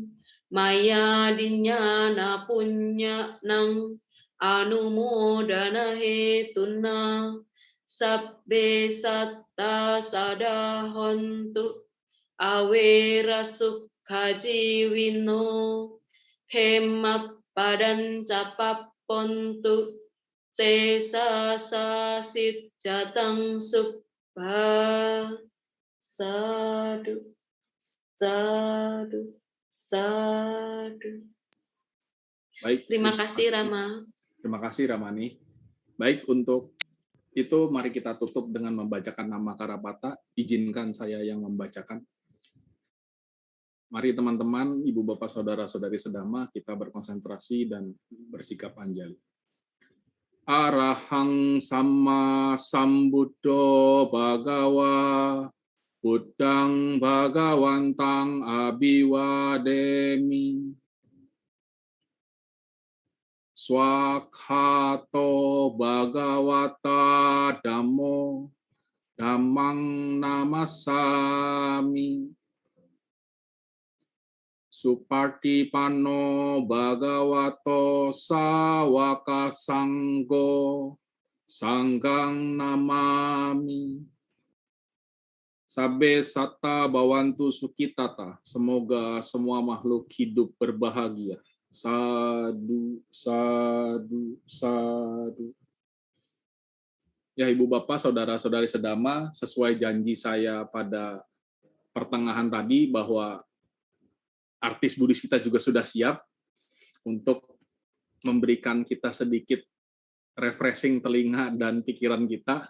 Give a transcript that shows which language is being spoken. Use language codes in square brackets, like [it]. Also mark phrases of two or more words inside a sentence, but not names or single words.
[pi] maya dinyana punya nang anumodana hetuna sabbe satta sadahontu awera sukha jiwino hemappadan capappontu te sasasit jatang subha. Sadu, sadu, sadu. [id] Baik. Terima kasih Rama. Terima kasih Ramani. Baik, untuk itu mari kita tutup dengan membacakan nama Karapata. Izinkan saya yang membacakan. Mari teman-teman, ibu bapak saudara-saudari sedama, kita berkonsentrasi dan bersikap anjali. [pi] Arahang sama sambuddho bhagawa Buddhang Bhagawantang Abhiwademi Swakhato Bhagawata Dhammo Dhammang Namassami Supartipano Bhagavato Sawaka Sanggo Sanggang Namami Sabbe satta bawantu sukitata. [id] Semoga semua makhluk hidup berbahagia. [pi] Sadu, sadu, sadu. [id] Ya Ibu Bapak, Saudara-saudari sedama, sesuai janji saya pada pertengahan tadi bahwa artis Buddhis kita juga sudah siap untuk memberikan kita sedikit refreshing telinga dan pikiran kita.